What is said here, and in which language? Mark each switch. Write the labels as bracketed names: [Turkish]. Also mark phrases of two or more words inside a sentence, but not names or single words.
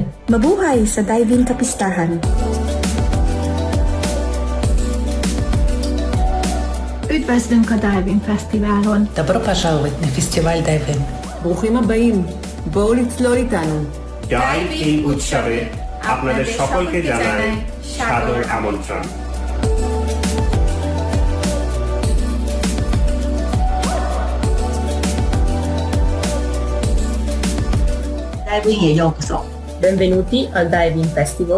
[Filipino] Mabuhay sa Diving Kapistahan. [Hungarian] Üdvözlünk a Diving Fesztiválon! [Russian] Добро пожаловать на фестиваль Dive-In. [Hebrew] ברוכים הבאים. בואו לצלול איתנו. [Bangla] ডাইভ ইন উৎসবে আপনাদের সকলকে জানাই সাদর আমন্ত্রণ। [Japanese] ダイビングへようこそ. [Italian] Benvenuti al Dive-In Festival.